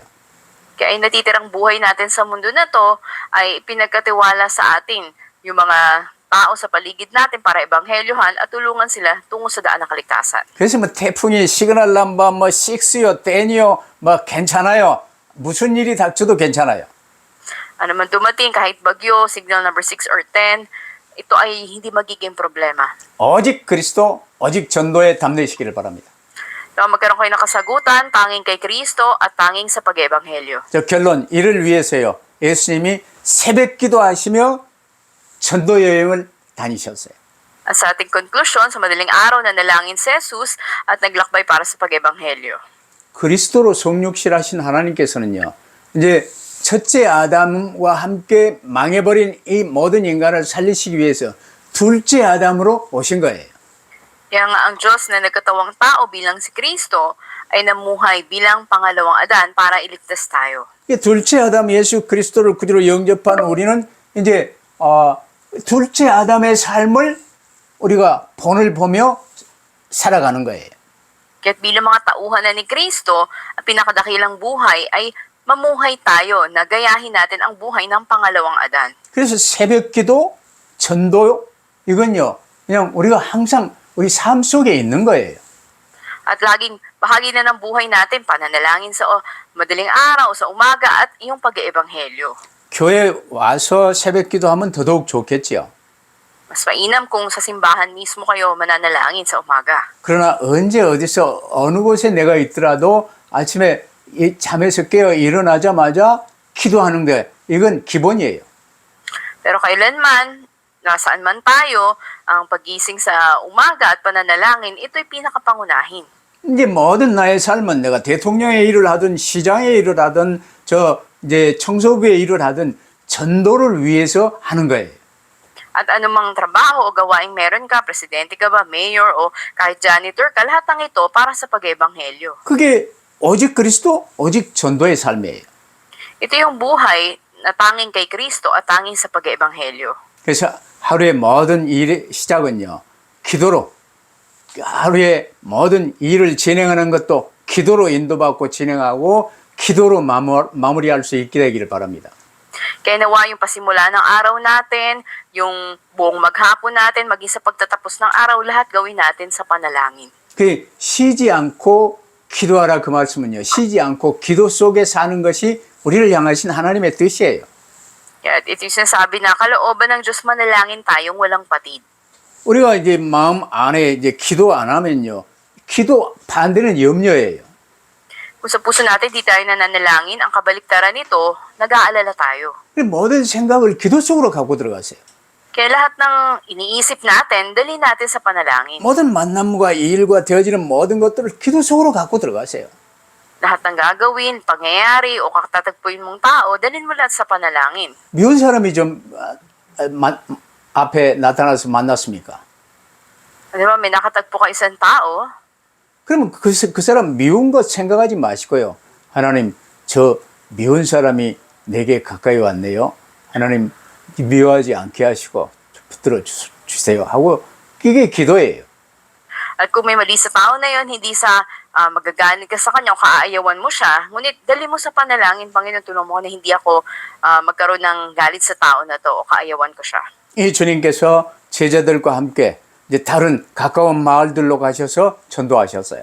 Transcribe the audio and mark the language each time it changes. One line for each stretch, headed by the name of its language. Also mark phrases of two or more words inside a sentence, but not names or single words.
Filipino: Kaya ay natitirang buhay natin sa mundo na to ay pinagkatiwala sa atin yung mga tao sa paligid natin para ebanghelyohan at tulungan sila tungo sa daan ng kaligtasan.
Korean: 그래서 뭐 태풍이
English: signal number
Korean: 뭐 식스요, 댄이요, 뭐 괜찮아요. 무슨 일이 닥쳐도 괜찮아요.
Filipino: Ano man dumating, kahit bagyo, signal number 6 or 10, ito ay hindi magiging problema.
Korean: 오직 그리스도, 오직 전도에 담내시기를 바랍니다.
Filipino: Kaya magkaroon kayo ng kasagutan, tanging kay Kristo at tanging sa pag-ebanghelyo.
Korean: 저 결론, 이를 위해서요. 예수님이 새벽 기도하시며 전도 여행을 다니셨어요.
Filipino: At sa ating konklusyon, sa madaling araw na nalangin si Jesus at naglakbay para sa pag-ebanghelyo.
Korean: 그리스도로 성육실하신 하나님께서는요. 이제 첫째 아담과 함께 망해버린 이 모든 인간을 살리시기 위해서 둘째 아담으로 오신 거예요.
Filipino: Kaya nga ang Diyos na nagkatawang tao bilang si Kristo ay namuhay bilang pangalawang Adan para iligtas tayo.
Korean: 이 둘째 아담 예수 그리스도를 구주로 영접한 우리는 이제 둘째 아담의 삶을 우리가 본을 보며 살아가는 거예요.
Filipino: Kaya't bilang mga tauhan na ni Kristo, ang pinakadakilang buhay ay mamuhay tayo na gayahin natin ang buhay ng pangalawang Adan.
Korean: 그래서 새벽기도, 전도 이건요. 그냥 우리가 항상 우리 삶 속에 있는 거예요.
Filipino: At laging bahagi na ng buhay natin, pananalangin sa madaling araw, sa umaga at iyong pag-eebanghelyo.
Korean: 교회 와서 새벽기도 하면 더더욱 좋겠지요.
Filipino: Mas mainam kung sa simbahan mismo kayo mananalangin sa umaga.
Korean: 그러나 언제 어디서 어느 곳에 내가 있더라도 아침에 이 잠에서 깨어 일어나자마자 기도하는데 이건 기본이에요.
Filipino: Pero kailanman, nasaan man tayo, ang pagising sa umaga at pananalangin, ito'y pinakapangunahin.
Korean: 이제 모든 나의 삶은 내가 대통령의 일을 하든 시장의 일을 하든 이제 청소부의 일을 하든 전도를 위해서 하는 거예요.
Filipino: At anumang trabaho o gawaing meron ka, presidente ka ba, mayor o kahit janitor ka, lahat ng ito para sa pag-ebanghelyo.
Korean: 그게 오직 그리스도, 오직 전도의 삶이에요.
Filipino: Ito yung buhay na tanging kay Kristo at tanging sa pag-ebanghelyo.
Korean: 그래서 하루의 모든 일의 시작은요, 기도로, 하루의 모든 일을 진행하는 것도 기도로 인도받고 진행하고 기도로 마무리할 수 있게 되기를 바랍니다.
Filipino: Kaya nawa yung pasimula ng araw natin, yung buong maghapon natin, maging sa pagtatapos ng araw, lahat gawin natin sa panalangin.
Korean: 그 쉬지 않고 기도하라 그 말씀은요, 쉬지 않고 기도 속에 사는 것이 우리를 향하신 하나님의 뜻이에요.
Filipino: Kaya ito yung sinasabi na kalooban ng Diyos manalangin tayong walang patid.
Korean: 우리가 이제 마음 안에 이제 기도 안 하면요, 기도 반대는 염려예요.
Filipino: Kung sa puso natin di tayo nananalangin, ang kabaliktaran nito, nag-aalala tayo.
Korean: 모든 생각을 기도 속으로 갖고 들어가세요.
Filipino: Kaya lahat ng iniisip natin, dali natin sa panalangin.
Korean: 모든 만남과 일과 되어지는 모든 것들을 기도 속으로 갖고 들어가세요.
Filipino: Lahat ng gagawin, pangyayari o katatagpuin mong tao, dalhin mo lahat sa panalangin.
Korean: 미운 사람이 좀 앞에 나타나서 만났습니까?
Filipino: Di ba, may nakatagpo ka isang tao,
Korean: 그러면 그 사람 미운 것 생각하지 마시고요. 하나님, 저 미운 사람이 내게 가까이 왔네요. 하나님, 미워하지 않게 하시고 붙들어 주세요. 하고 그게 기도예요.
Filipino: at kung may mali sa tao na yon, hindi sa magagalit ka sa kanya o kaaayawan mo siya, ngunit dali mo sa panalangin, Panginoon, tulungan mo na hindi ako magkaroon ng galit sa tao na to o kaayawan ko siya.
Korean: 이 주님께서 제자들과 함께 이제 다른 가까운 마을들로 가셔서 전도하셨어요.